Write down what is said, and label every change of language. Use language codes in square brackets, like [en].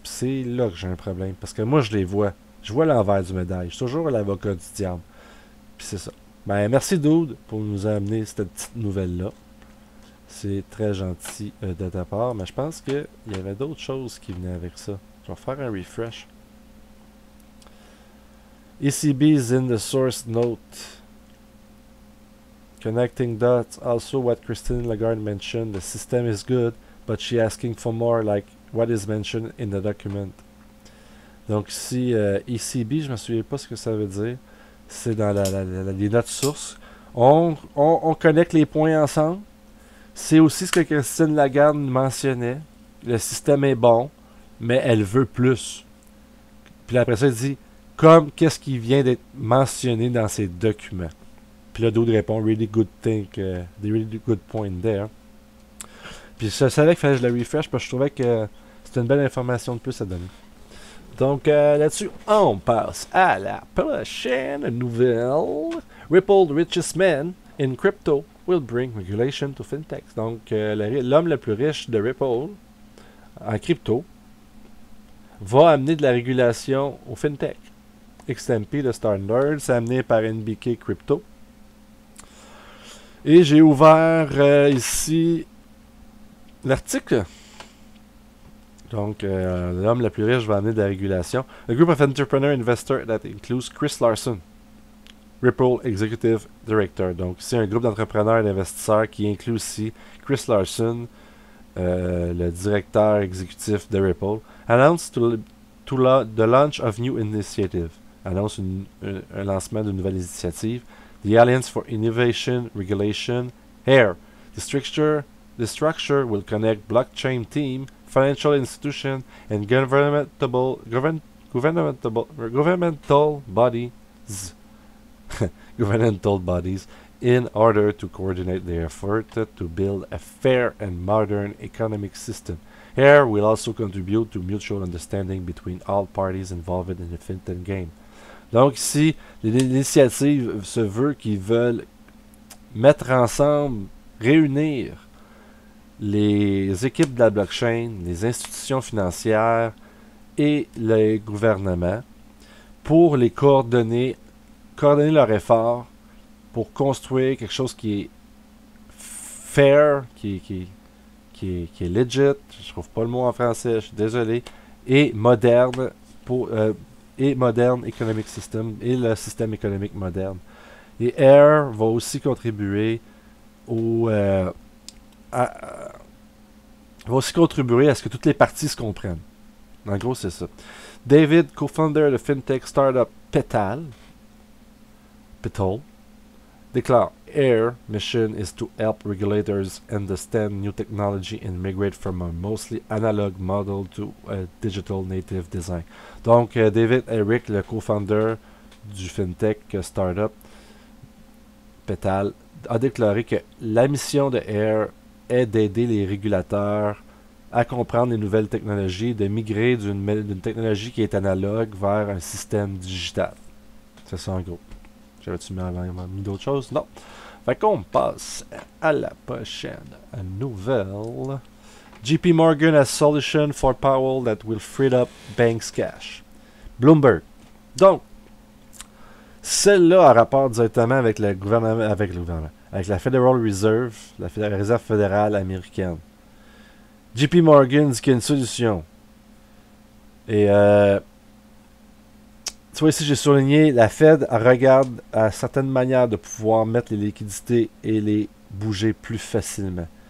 [fr] Puis c'est là que j'ai un problème. Parce que moi, je les vois. Je vois l'envers du médaille. Je suis toujours l'avocat du diable. Puis c'est ça. Ben, merci Dude pour nous amener cette petite nouvelle-là. C'est très gentil de ta part. Mais je pense qu'il y avait d'autres choses qui venaient avec ça. Je vais faire un refresh. [en] ECB is in the source note. Connecting dots. Also what Christine Lagarde mentioned. The system is good, but she asking for more, like what is mentioned in the document. [fr] Donc ici, ECB, je ne me souviens pas ce que ça veut dire. C'est dans les notes sources. On connecte les points ensemble. C'est aussi ce que Christine Lagarde mentionnait. Le système est bon, mais elle veut plus. Puis après ça, elle dit comme qu'est-ce qui vient d'être mentionné dans ces documents. Puis là, Dude répond [en] really good thing, the really good point there. [fr] Puis je savais qu'il fallait que je la refresh parce que je trouvais que c'était une belle information de plus à donner. Donc là-dessus, on passe à la prochaine nouvelle. [en] Ripple, the richest man in crypto, will bring regulation to fintech. [fr] Donc l'homme le plus riche de Ripple en crypto va amener de la régulation au fintech. XMP, le standard, c'est amené par NBK Crypto. Et j'ai ouvert ici l'article. Donc, l'homme le plus riche va amener de la régulation. [en] A group of entrepreneur investors that includes Chris Larson, Ripple Executive Director. [fr] Donc, c'est un groupe d'entrepreneurs et d'investisseurs qui inclut aussi Chris Larson, le directeur exécutif de Ripple, [en] announced the launch of new initiative. [fr] Annonce un lancement d'une nouvelle initiative. The Alliance for Innovation Regulation, AIR, [en] The structure will connect blockchain team, financial institution, and governmental bodies governmental bodies in order to coordinate their effort to build a fair and modern economic system. AIR will also contribute to mutual understanding between all parties involved in the fintech game. [fr] Donc ici, l'initiative se veut qu'ils veulent mettre ensemble, réunir les équipes de la blockchain, les institutions financières et les gouvernements pour les coordonner leurs efforts pour construire quelque chose qui est fair, qui est legit, je trouve pas le mot en français, je suis désolé, et moderne [en] economic system, [fr] et le système économique moderne. Et AIR va aussi contribuer va aussi contribuer à ce que toutes les parties se comprennent. En gros, c'est ça. [en] David, co-founder de fintech startup Petal, déclare AIR mission is to help regulators understand new technology and migrate from a mostly analog model to a digital native design. [fr] Donc, David Eric, le co-founder du fintech startup Petal, a déclaré que la mission de AIR est d'aider les régulateurs à comprendre les nouvelles technologies, de migrer d'une technologie qui est analogue vers un système digital. C'est ça en gros. J'avais-tu mis d'autres choses? Non. Fait qu'on passe à la prochaine nouvelle. [en] JP Morgan has solution for Powell that will free up banks cash. Bloomberg. [fr] Donc, celle-là a rapport directement avec le gouvernement, avec la Federal Reserve, la Réserve fédérale américaine. JP Morgan dit qu'il y a une solution. Et tu vois ici, j'ai souligné, la Fed regarde à certaines manières de pouvoir mettre les liquidités et les bouger plus facilement.